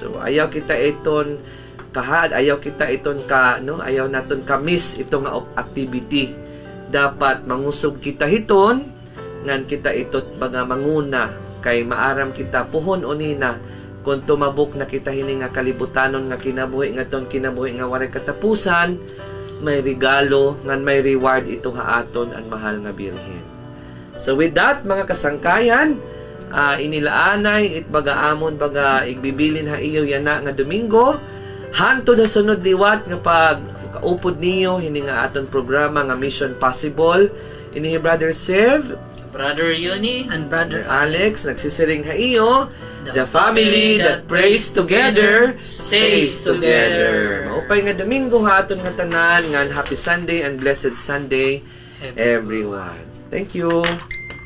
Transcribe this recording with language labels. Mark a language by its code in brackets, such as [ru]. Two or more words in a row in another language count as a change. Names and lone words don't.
[war] So ayaw kita iton ayaw kita iton ayaw naton ka-miss ito nga activity. Dapat mangusog kita hiton ngan kita itot baga manguna kay maaram kita puhon unina kung tumabok na kita hini nga kalibutanon nga kinabuhi nga waray katapusan may regalo ngan may reward ito nga aton ang mahal nga birhen. So [en] with that [war] mga kasangkayan inilaanay it baga amon baga igbibilin ha iyo yana nga Domingo hanto na sunod liwat nga pag kaupod niyo hini nga aton programa nga Mission Possible ini Brother Sev, Brother Yuni, and Brother [en] Alex [war] nagsisiring ha iyo [en] the family that prays together stays together. [war] Maupay nga Domingo ha aton nga tanan nga [en] happy Sunday and blessed Sunday everyone. Thank you.